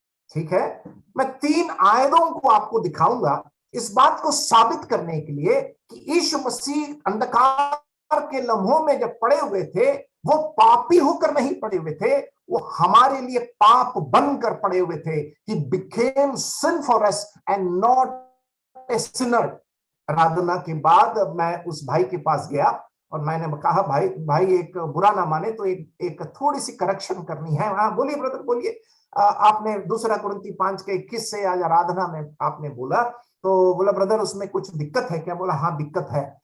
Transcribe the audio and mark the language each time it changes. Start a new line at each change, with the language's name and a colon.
Hindi: ठीक है, मैं 3 आयतों को आपको दिखाऊंगा इस बात को साबित करने के लिए कि यीशु मसीह अंधकार के लम्हों में जब पड़े हुए थे, वो पापी होकर नहीं पड़े हुए थे, वो हमारे लिए पाप बनकर पड़े हुए थे।
English: He became sin for us and not a sinner।
Hindi: आराधना के बाद मैं उस भाई के पास गया और मैंने कहा, भाई एक बुरा ना माने तो एक थोड़ी सी करेक्शन करनी है। हाँ बोलिए ब्रदर, बोलिए। आपने 2 कुरिन्थी 5:21 से आज आराधना में आपने बोला, तो बोला ब्रदर उसमें कुछ दिक्कत है क्या? बोला हाँ दिक्कत है।